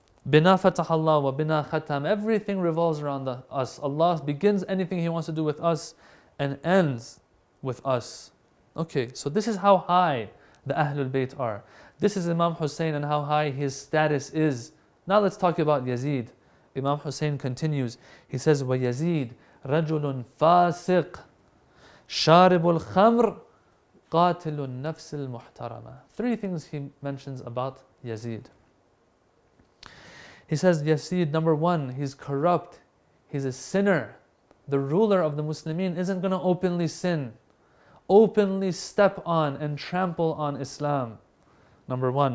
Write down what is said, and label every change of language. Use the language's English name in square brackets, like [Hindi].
[Arabic] Bina fatah Allah wa bina khatam. [English] Everything revolves around us. Allah begins anything He wants to do with us and ends with us. Okay, so this is how high the Ahlul Bayt are. This is Imam Husain and how high his status is. Now let's talk about Yazid. Imam Husain continues. He says, [Arabic] وَيَزِيد رَجُلٌ فَاسِقٌ شَارِبُ الْخَمْرِ قَاتِلُ النَّفْسِ الْمُحْتَرَمَةِ. [English] Three things he mentions about Yazid. He says, Yazid, number one, he's corrupt. He's a sinner. The ruler of the Muslimin isn't going to openly sin, openly step on and trample on Islam. Number one.